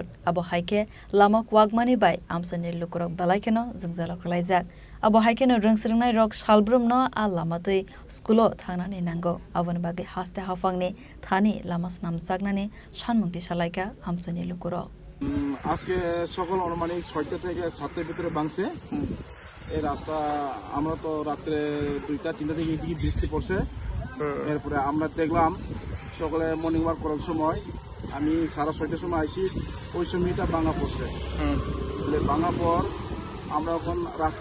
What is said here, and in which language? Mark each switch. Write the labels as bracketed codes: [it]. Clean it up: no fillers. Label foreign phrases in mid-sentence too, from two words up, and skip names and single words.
[trp] abo haike Lama Kuwagmani bai Amchaini Lukurok balaikeno Jungjalo kwlaijak abo haike no rungsringnai rok salbrum no a lamatei skulo thangnani nango aboni bagai haste hafangni thani lama namjaknani sanmungti salaika Amchaini Lukurok [bn] আজকে সকাল অনুমানিক 6টা থেকে 7টার ভিতরে ভাঙছে এই রাস্তা আমরা তো রাতে 2টা 3টা থেকে এদিকে বৃষ্টি পড়ছে এরপরে আমরা দেখলাম সকালে [en] morning walk [bn] করার সময় আমি 6:30টার সময় আইছি ওই সময়টা ভাঙা পড়ছে ভাঙা পর আমরা এখন রাস্তা